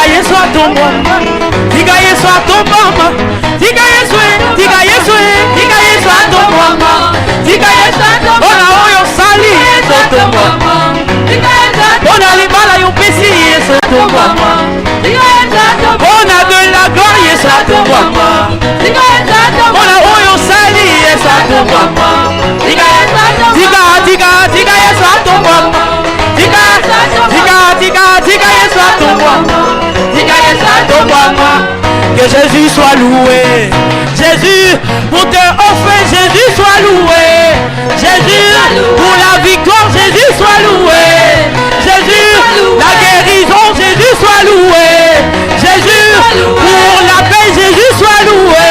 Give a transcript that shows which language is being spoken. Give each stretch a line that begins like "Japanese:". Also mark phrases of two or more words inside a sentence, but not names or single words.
Lingala: Yesu atombo, diga Yesu atombo, diga Yesu, diga Yesu, diga Yesu atombo, diga Yesu atombo. Ona oyo sali Yesu atombo, diga Yesu atombo. Ona libala yo pesi Yesu atombo, diga Yesu atombo. Ona
French: de la gloire
Lingala: Yesu atombo, diga Yesu atombo. Ona oyo sali Yesu atombo, diga Yesu atombo. Diga Yesu atombo. Diga Yesu atombo. Diga Yesu atombo.
French: Que Jésus soit loué. Jésus, pour te offrir, Jésus soit loué. Jésus, pour la victoire, Jésus soit loué. Jésus, la guérison, Jésus soit loué. Jésus, pour la paix, Jésus soit loué.